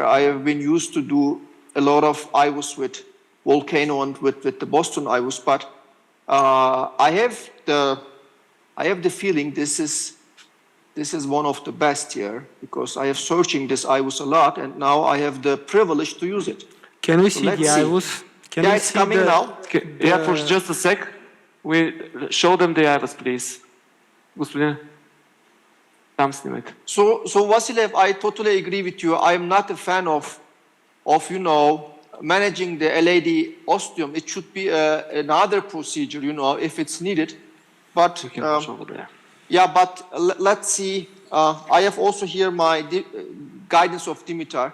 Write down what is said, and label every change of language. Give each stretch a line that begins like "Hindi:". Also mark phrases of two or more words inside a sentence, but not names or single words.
English: I have been used to do a lot of IVUS with Volcano and with the Boston IVUS, but I have the feeling this is one of the best here because I have searching this IVUS a lot, and now I have the privilege to use it. Can we see the IVUS? Yeah, it's coming now. Yeah, for just a sec. We show them the IVUS, please.
Bulgarian: Господин, там снимайте.
English: So Vasiliev, I totally agree with you. I am not a fan of managing the LAD ostium. It should be another procedure, if it's needed. But yeah, but let's see. I have also here my guidance of Dimitar.